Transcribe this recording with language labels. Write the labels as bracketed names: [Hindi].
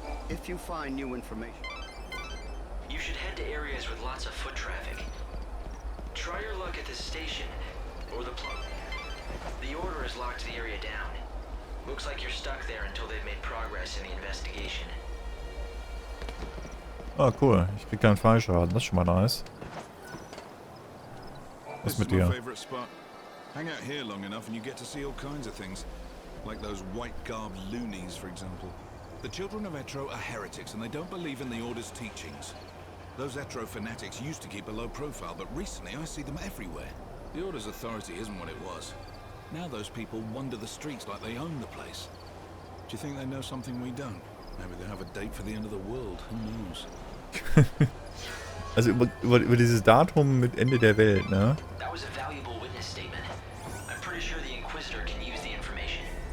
[English] If you find new information, You should head to areas with lots of foot traffic. Try your luck at this station, or the plug. The Order has locked the area down. Looks like you're stuck there until they've made progress in the investigation. Ah, cool. [German] Ich krieg keinen Fallschaden. Das ist schon mal nice. Was mit dir? [English] Hang out here long enough and you get to see all kinds of things. Like those white-garbed loonies, for example. The children of Etro are heretics and they don't believe in the Order's teachings. Those Etro fanatics used to keep a low profile, but recently I see them everywhere. The Order's authority isn't what it was. Now those people wander the streets like they own the place. Do you think they know something we don't? Maybe they have a date for the end of the world. Who knows? [German] Also über dieses Datum mit Ende der Welt, ne? [English] That was a valuable witness statement. I'm pretty sure the Inquisitor can use the information.